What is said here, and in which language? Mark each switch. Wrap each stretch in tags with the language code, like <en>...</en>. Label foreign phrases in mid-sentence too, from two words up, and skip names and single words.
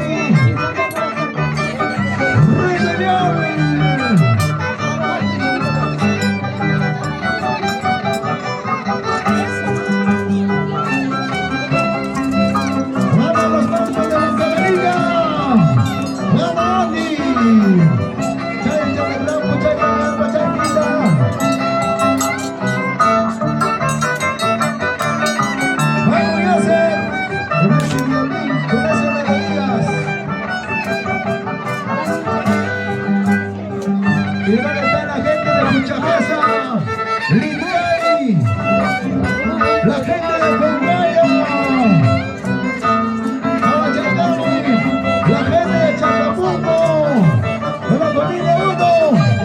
<es>¡Vamos, los campos de la Camarilla! ¡Vamos, Andy! ¡Chay, chay, el lampo, chay, chay, chay, quita! ¡Vamos, Yasser! Con ese violín, con esas melodías. Y dónde está la gente de Cuchajasa, Lindey, la gente de Pembaya, Abachacami, la gente de Chacapunco, de la familia Uno.</es>